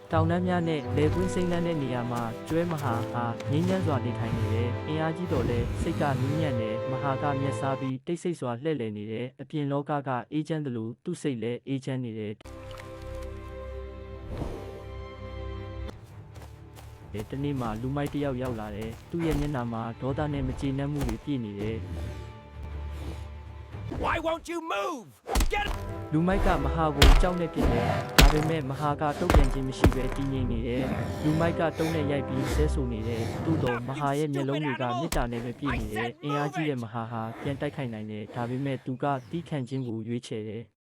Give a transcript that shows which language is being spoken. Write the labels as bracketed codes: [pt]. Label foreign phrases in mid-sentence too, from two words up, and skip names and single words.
[my] တောင်တန်းများနဲ့လေကွင်းစိမ့်လန်းတဲ့နေရာမှာကျွဲမဟာဟာငင်းညမ်းစွာနေထိုင်နေတယ်။အင်အားကြီးတော့လဲစိတ်ကနူးညံ့တယ်မဟာကမျက်စားပြီးတိတ်ဆိတ်စွာလှည့်လည်နေတယ်။အပြင်လောကအေးချမ်းတယ်လို့သူ့စိတ်လည်းအေးချမ်းနေတယ်။တနေ့မှလူမိုက်တစ်ယောက်ရောက်လာတယ်။သူ့ရဲ့မျက်နှာမှာဒေါသနဲ့မကျေနပ်မှုတွေပြည့်နေတယ်။ [en] Why won't you move? Get [my] လူမိုက်ကမဟာကိုကြောက်နေဖြစ်တယ်။ဒါပေမဲ့မဟာကတုတ်ပြန်ခြင်းမရှိဘဲတည်ငြိမ်နေတယ်။လူမိုက်ကတုံးနဲ့ရိုက်ပြီးဆဲဆူနေတယ်။သို့တော့မဟာရဲ့မျက်လုံးတွေကမေတ္တာနဲ့ပဲပြည့်နေတယ်။အင်အားကြီးတဲ့မဟာဟာပြန်တိုက်ခိုက်နိုင်တယ်။ဒါပေမဲ့သူကတီးခန့်ခြင်းကိုရွေးချယ်တယ်။